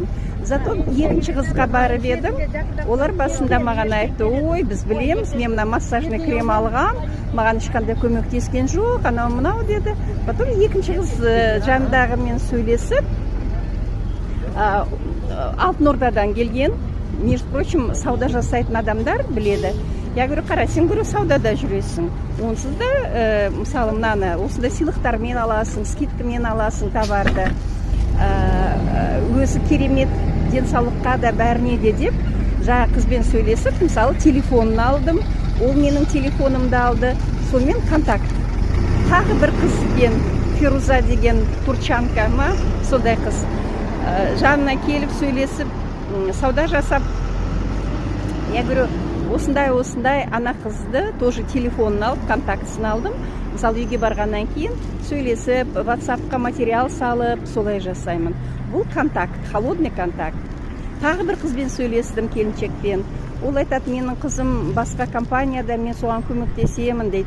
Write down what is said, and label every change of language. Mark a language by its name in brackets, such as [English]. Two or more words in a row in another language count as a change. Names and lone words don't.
[Kazakh] Зато екінші қызға барып едім, олар басында маған айтты, ой, біз білеміз, мен мына [Russian] массажный крем [Kazakh] алғам, маған ешқандай көмектескен жоқ, анау мынау деді. Потом екінші қыз жанындағымен сөйлесіп, Алтын Ордадан келген, [Russian] между прочим, [Kazakh] сауда жасайтын адамдар біледі. [Russian] Я говорю, [Kazakh] қара, сен көрі саудада жүресің. Онсыз да, мысалы, мынаны, осында сыйлықтармен аласың, скидкамен аласың товарды. Өзі керемет денсаулыққа да бәріне де деп, жаңа қызбен сөйлесіп, мысалы, телефонын алдым, ол менің телефонымды алды, сонымен контакт. Тағы бір қызбен, Фируза деген турчанка ма, сондай қыз, жанына келіп сөйлесіп, сауда жасап, [Russian] я говорю, [Kazakh] осындай ана қызды тоже телефонын алып, контактысын алдым. Мысалы, үйге барғаннан кейін сөйлесіп, WhatsApp-қа материал салып, солай жасаймын. Бұл контакт, [Russian] холодный контакт. [Kazakh] Тағы бір қызбен сөйлестім, келіншекпен. Ол айтады, менің қызым басқа компанияда, мен соған көмектесемін дейді.